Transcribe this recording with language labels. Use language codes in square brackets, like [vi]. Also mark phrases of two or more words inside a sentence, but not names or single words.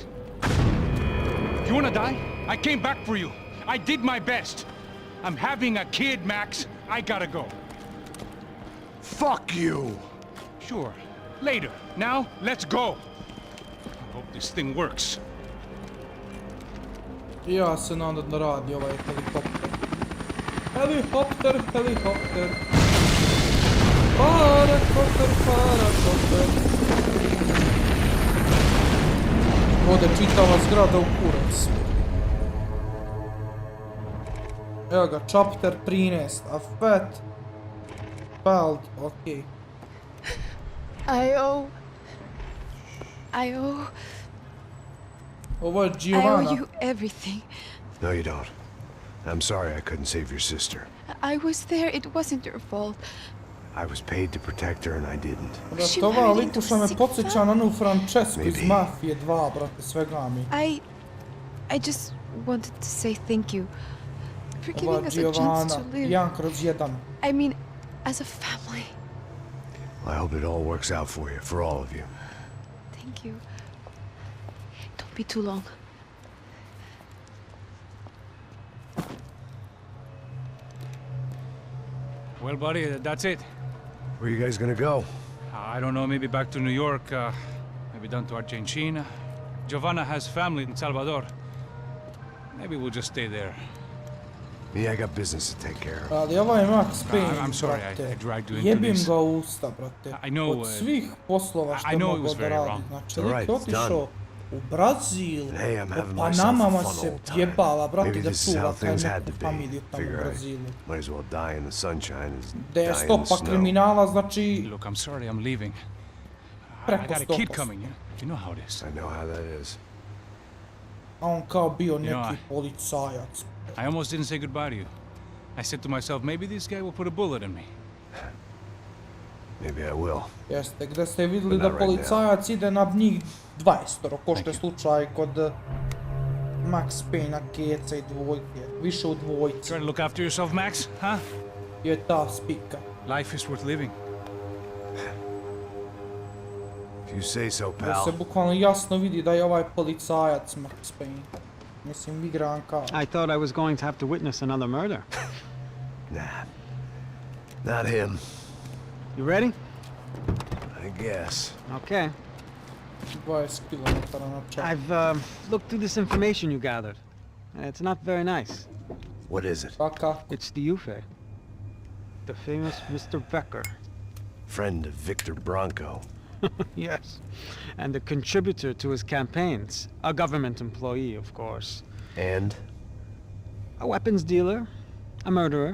[en] You wanna die? I came back for you. I did my best. I'm having a kid, Max. I gotta go. Fuck you! Sure. Later. Now, let's go. I hope this thing works. [bs] Ja se nadam da radi ovaj helikopter. Helikopter, helikopter. Parakopter, parakopter. Ode čitava zgrada u kurac. Evo ga, [en] chapter 13, a fat bald, okej. I owe [bs] Ovo je [en] I owe Giovanna. you everything. No, you don't. I'm sorry I couldn't save your sister. I was there. It wasn't your fault. I was paid to protect her and I didn't. She [bs] Ova [en] married into [bs] likuša me [en] sick [bs] podsjeća na onu Francesku iz [en] Maybe. [bs] Mafije 2, brate, svega mi. [en] I just wanted to say thank you for [bs] Ova [en] giving us a chance [bs] Giovanna, [en] to live. 1/1. I mean, as a family. I hope it all works out for you, for all of you. Thank you. Don't be too long. Well, buddy, that's it. Where you guys gonna go? I don't know, maybe back to New York, maybe down to Argentina. Giovanna has family in Salvador. Maybe we'll just stay there. Me, I got business to take care of. [bs] Ali ovaj Max Payne, [en] I'm sorry, I [bs] brate, [en] dragged you into [bs] jebim [en] this. [bs] ga u usta, brate. [en] I know, [bs] Od svih poslova što [en] I know it [bs] mogu [en] was [bs] da [en] very [bs] radi. [en] wrong. [bs] Znači, [en] It's all right, [bs] lik je [en] it's [bs] otišao [en] done. [bs] u Brazil, [en] Hey, I'm having [bs] po [en] myself a [bs] Panamama [en] fun [bs] se [en] old time. [bs] jebala, brate, [en] Maybe [bs] da [en] this is how [bs] čuva taj [en] things had [bs] neku [en] to be. [bs] familiju tamo u [en] Figure I [bs] Brazilu. [en] might as well die in the sunshine as [bs] Da je [en] die in the [bs] stopa [en] snow. [bs] kriminala, znači, [en] Look, I'm sorry, I'm leaving. I [bs] preko [en] got a kid [bs] 100%. [en] coming, you know how it is. I know how that is. [bs] A on kao bio [en] You know, [bs] neki policajac. [en] I almost didn't say goodbye to you. I said to myself, maybe this guy will put a bullet in me. Maybe I will. [bs] Jeste, gde ste vidjeli [en] But [bs] da [en] not right [bs] policajac ide na njih 20, ko što je slučaj kod Max Payne-a, Keca i dvojke. Više u dvojci [en] Try to look after yourself, Max, huh? [bs] je ta spika. [en] Life is worth living. If you say so, [bs] Da se [en] pal. [bs] bukvalno jasno vidi da je ovaj policajac Max Payne. Mislim, igran kao. [en] I thought I was going to have to witness another murder. Nah. Not him, You ready? I guess. Okay. [bs] 20 km na čas. [en] I've looked through this information you gathered. It's not very nice. What is it? [bs] Pa kako? [en] It's the Ufe. The famous Mr. Becker. Friend of Victor Bronco. Yes. And a contributor to his campaigns. A government employee, of course. And? A weapons dealer. A murderer.